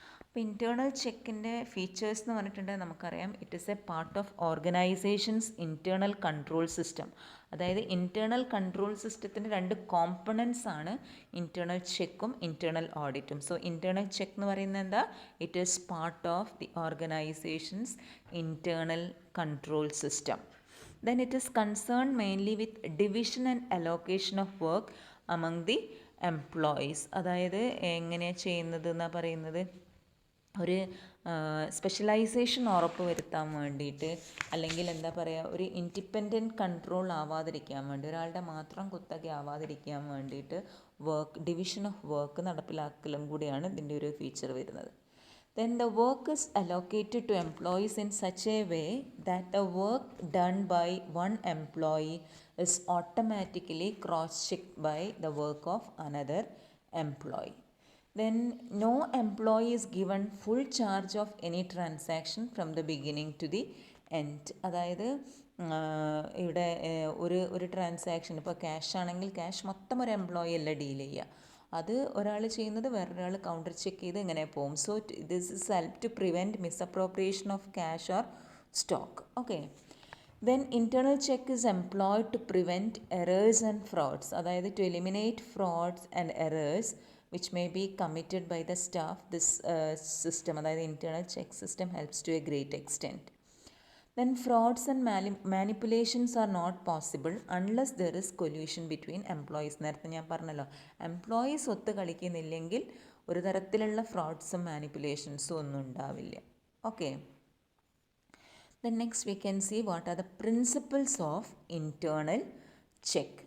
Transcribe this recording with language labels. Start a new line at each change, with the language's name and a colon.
Malayalam: അപ്പോൾ internal ചെക്കിൻ്റെ features എന്ന് പറഞ്ഞിട്ടുണ്ടെങ്കിൽ നമുക്കറിയാം
English: It is a part of organisation's internal control system.
Malayalam: അതായത് ഇൻറ്റേർണൽ കൺട്രോൾ സിസ്റ്റത്തിൻ്റെ രണ്ട് കോമ്പണൻസ് ആണ് internal ചെക്കും internal ഓഡിറ്റും.
English: so internal check
Malayalam: എന്ന് പറയുന്നത് എന്താ?
English: It is part of the organisation's internal control system. Then it is concerned mainly with division and allocation of work among the employees.
Malayalam: അതായത് എങ്ങനെയാണ് ചെയ്യുന്നത് എന്നാണ് പറയുന്നത്, ഒരു സ്പെഷ്യലൈസേഷൻ ഉറപ്പ് വരുത്താൻ വേണ്ടിയിട്ട്, അല്ലെങ്കിൽ എന്താ പറയുക, ഒരു ഇൻഡിപെൻഡൻറ്റ് കൺട്രോൾ ആവാതിരിക്കാൻ വേണ്ടി, ഒരാളുടെ മാത്രം കുത്തക ആവാതിരിക്കാൻ വേണ്ടിയിട്ട് ഡിവിഷൻ ഓഫ് വർക്ക് നടപ്പിലാക്കലും കൂടിയാണ് ഇതിൻ്റെ ഒരു ഫീച്ചർ വരുന്നത്.
English: Then the work is allocated to employees in such a way that the work done by one employee is automatically cross-checked by the work of another employee. Then no employee is given full charge of any transaction from the beginning to the end.
Malayalam: അതായത് ഇവിടെ ഒരു transaction, ഇപ്പോൾ cash ആണെങ്കിൽ cash മൊത്തം ഒരു employee അല്ല deal ചെയ്യുക, അത് ഒരാൾ ചെയ്യുന്നത് വേറൊരാൾ കൗണ്ടർ ചെക്ക് ചെയ്ത് ഇങ്ങനെ പോകും.
English: So this is help to prevent misappropriation of cash or stock. Okay, then internal check is employed to prevent errors and frauds. അതായത് to eliminate frauds and errors which may be committed by the staff. This system, അതായത് internal check system, helps to a great extent. Then frauds and manipulations are not possible unless there is collusion between employees.
Malayalam: നേരത്തെ ഞാൻ പറഞ്ഞല്ലോ, employees ഒത്ത് കളിക്കുന്നില്ലെങ്കിൽ ഒരു തരത്തിലുള്ള ഫ്രോഡ്സും മാനിപ്പുലേഷൻസും ഒന്നും ഉണ്ടാവില്ല.
English: Okay, then next we can see what are the principles of internal check.